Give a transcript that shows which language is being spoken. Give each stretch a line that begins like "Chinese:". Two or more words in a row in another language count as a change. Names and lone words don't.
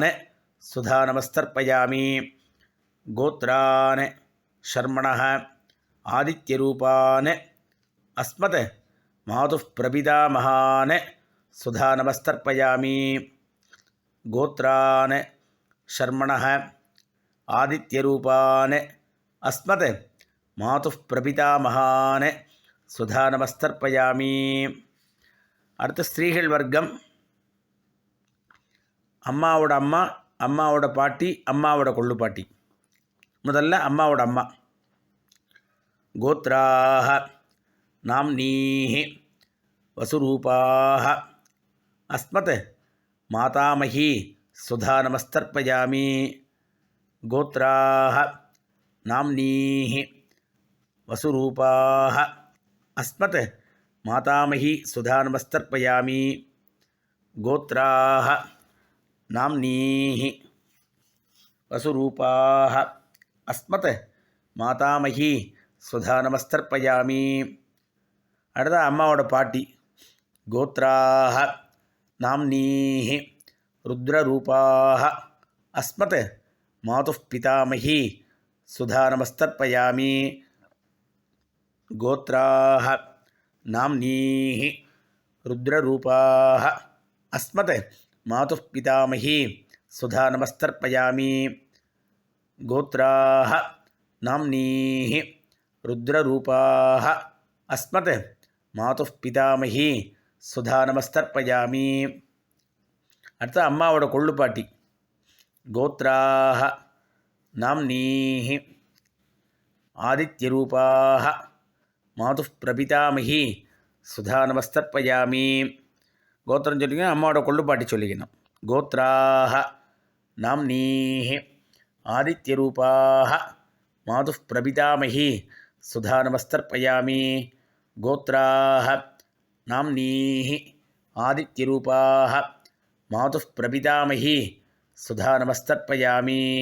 Sanskrit: सुधा नमस्तर्पयामि गोत्रान शर्मणः आदित्यरूपान अस्मत् मातुः प्रपितामहान सुधा नमस्तर्पयामि गोत्रान शर्मणः आदित्यरूपान अस्मत् मातुः प्रपितामहान सुधा नमस्तर्पयामि
Tamil: அடுத்து ஸ்திரீகள் வர்க்கம் அம்மாவோட அம்மா அம்மாவோட பாட்டி அம்மாவோட கொள்ளுப்பாட்டி முதல்ல அம்மாவோட அம்மா
Sanskrit: கோத்ராः नाम्नीः वसुरूपाः अस्मत् मातामही सुधा नमस्तर्पयामि गोत्राः नाम्नीः वसुरूपाः अस्मत् मातामही सुधा नमस्तर्पयामि गोत्राः नाम्नीः वसुरूपाः अस्मत् मातामही सुधा नमस्तर्पयामि
Tamil: அடுத்த அம்மாவோட பாட்டி
Sanskrit: கோத்ராः नाम्नीः रुद्ररूपाः अस्मत् मातुः पितामही सुधा नमस्तर्पयामि गोत्राः नाम्नीः रुद्ररूपाः अस्मत् मातुः पितामही सुधा नमस्तर्पयामि गोत्राः नाम्नीः रुद्ररूपाः अस्मत् मातुः पितामही सुधा नमस्तर्पयामि
Tamil: அடுத்து அம்மாவோட கொள்ளுப்பாட்டி
Sanskrit: கோத்ராः नाम्नीः आदित्यरूपाः मातुः प्रपितामही सुधा नमस्तर्पयामि
Tamil: கோத்திரம் சொல்லிக்கணும், அம்மாவோட கொள்ளுப்பாட்டி சொல்லிக்கணும்.
Sanskrit: गोत्राः नाम्नीः आदित्यरूपाः मातुः प्रपितामही सुधा नमस्तर्पयामि. गोत्राः नाम्नीः आदित्यरूपाः मातुः प्रपितामही सुधा नमस्तर्पयामि.